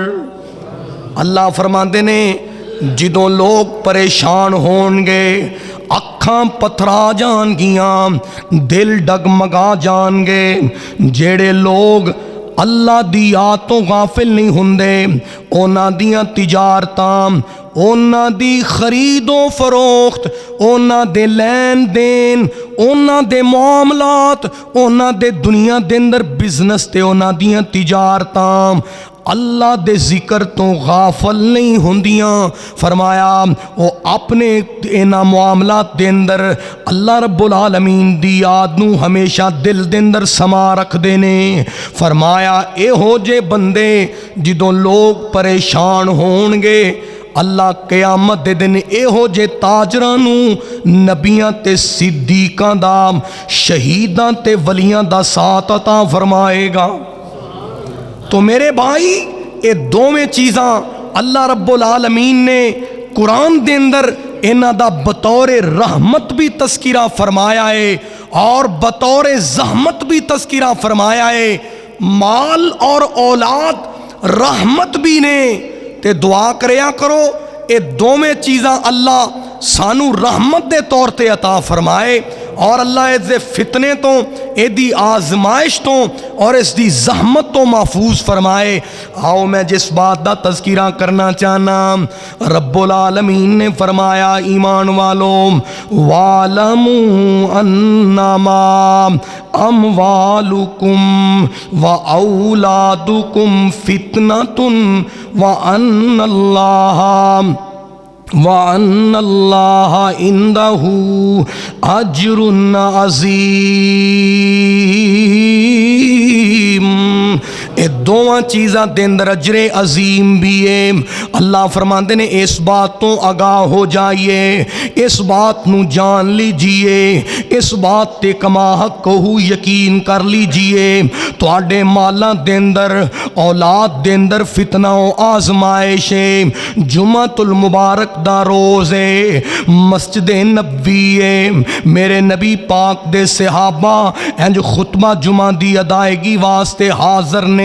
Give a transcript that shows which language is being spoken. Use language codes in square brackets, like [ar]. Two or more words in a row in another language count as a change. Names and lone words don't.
[pa] اللہ فرماندے نے جدوں لوگ پریشان ہون گے، اکھاں پتھرا جان گیاں، دل ڈگمگا جان گے، جیڑے لوگ اللہ دی یاد تو غافل نہیں ہوندے، اونا دیاں تجارتاں، اونا دی خرید و فروخت، اونا دے لین دین، اونا دے معاملات، اونا دے دنیا دے اندر بزنس تے اونا دیاں تجارتاں اللہ دے ذکر تو غافل نہیں ہوندیاں۔ فرمایا وہ اپنے اینا معاملات دے اندر اللہ رب العالمین دی یاد نو ہمیشہ دل دے اندر سما رکھ دینے۔ فرمایا اے ہو جے بندے جدوں لوگ پریشان ہون گے، اللہ قیامت دے دن اے ہو جے تاجران نو نبیاں تے صدیقاں دا، شہیداں تے ولیاں دا ساتھ عطا فرمائے گا۔ تو میرے بھائی یہ دوویں چیزاں اللہ رب العالمین نے قرآن دے اندر انہاں دا بطور رحمت بھی تذکرہ فرمایا ہے اور بطور زحمت بھی تذکرہ فرمایا ہے۔ مال اور اولاد رحمت بھی نے، تے دعا کریا کرو اے دوویں چیزاں اللہ سانو رحمت دے طور تے عطا فرمائے اور اللہ اس دے فتنے تو ایدی آزمائش تو اور اس دی زحمت تو محفوظ فرمائے۔ آؤ میں جس بات دا تذکرہ کرنا چاہنا، رب العالمین نے فرمایا ایمان والوں، [ar] وَاعْلَمُوا أَنَّمَا أَمْوَالُكُمْ وَأَوْلَادُكُمْ فِتْنَةٌ وَأَنَّ اللَّهَ عِندَهُ أَجْرٌ عَظِيمٌ۔ [pa] اے دوواں چیزاں دے اندر اجر عظیم بھی ہے۔ اللہ فرماندے نے اس بات تو آگاہ ہو جائیے، اس بات نو جان لیجئے، اس بات تے کما حق کو یقین کر لیجئے، تواڈے مالاں دے اندر اولاد دے اندر فتنہ و آزمائش ہے۔ جمعۃ المبارک دا روز ہے، مسجد نبوی ہے، میرے نبی پاک دے صحابہ انج خطبہ جمعہ دی ادائیگی واسطے حاضر نے۔